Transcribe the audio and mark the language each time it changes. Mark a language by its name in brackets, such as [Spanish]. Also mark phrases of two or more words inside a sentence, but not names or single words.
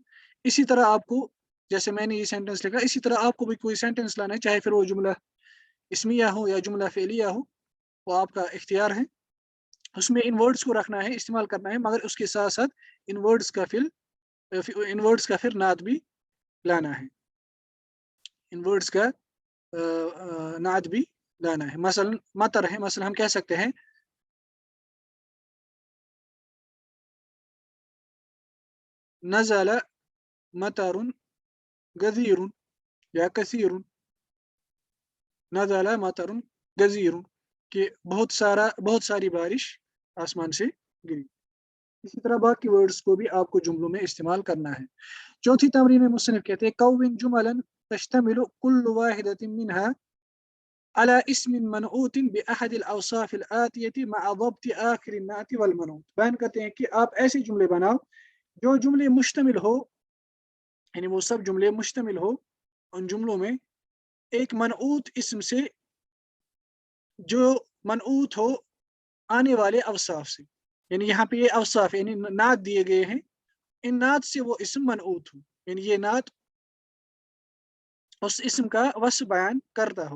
[Hindi] इसी तरह आपको, जैसे मैंने ये सेंटेंस लिखा, इसी तरह आपको भी कोई सेंटेंस लाना है, चाहे फिर वो जुमला इसमिया हो या जुमला फेलिया हो, वो आपका इख्तियार है। उसमें इन वर्ड्स को रखना है, इस्तेमाल करना है, मगर उसके साथ साथ इन वर्ड्स का फिर नाद भी लाना है, इन वर्ड्स का नाद भी लाना है। मसलन मतर है, मसलन हम कह सकते हैं [Arabic] نزل مطرٌ غزيرٌ [Hindi] या कसीरुन, [Arabic] نزل مطرٌ غزيرٌ, [Hindi] कि बहुत सारी बारिश आसमान से गिरी। इसी तरह बाकी वर्ड्स को भी आपको जुमलों में इस्तेमाल करना है। चौथी तमरीन में मुसन्निफ कहते हैं [Arabic] كوّن جملاً تشتمل كل واحدة منها على اسم منعوت بأحد الأوصاف الآتية مع ضبط آخر النعت والمنعوت. [Hindi] बयान करते हैं कि आप ऐसे जुमले बनाओ जो जुमले मुश्तमिल हो, यानी वो सब जुमले मुश्तमिल हो उन जुमलों में एक मनऊत इस्म से, जो मनऊत हो आने वाले अवसाफ से, यानी यहाँ पे ये अवसाफ यानी नात दिए गए हैं, इन नात से वो इस्म मनऊत हो, यानी ये नात उस इस्म का वस्फ बयान करता हो।